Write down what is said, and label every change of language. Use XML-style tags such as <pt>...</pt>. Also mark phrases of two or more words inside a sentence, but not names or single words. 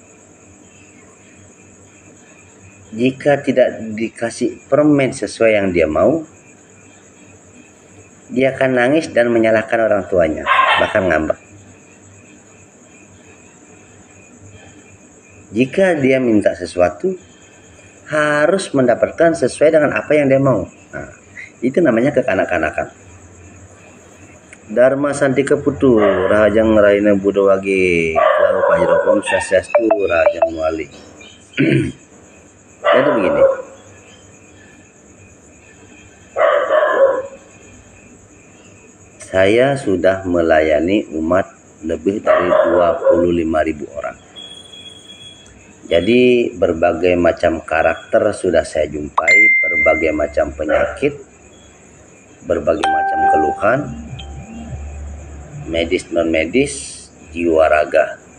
<id>Jika tidak dikasih permen sesuai yang dia mau, dia akan nangis dan menyalahkan orang tuanya, bahkan ngambek. Jika dia minta sesuatu, harus mendapatkan sesuai dengan apa yang dia mau. Nah, itu namanya kekanak-kanakan.</id> <ban>Dharma Santika Putu Rahajang Raina Buddha Wage Lau Pajero Om Swastiastu Rahajang Wali.</ban> <id>Jadi begini, saya sudah melayani umat lebih dari 25.000 orang. Jadi berbagai macam karakter sudah saya jumpai, berbagai macam penyakit, berbagai macam keluhan, medis non medis, jiwa raga.</id>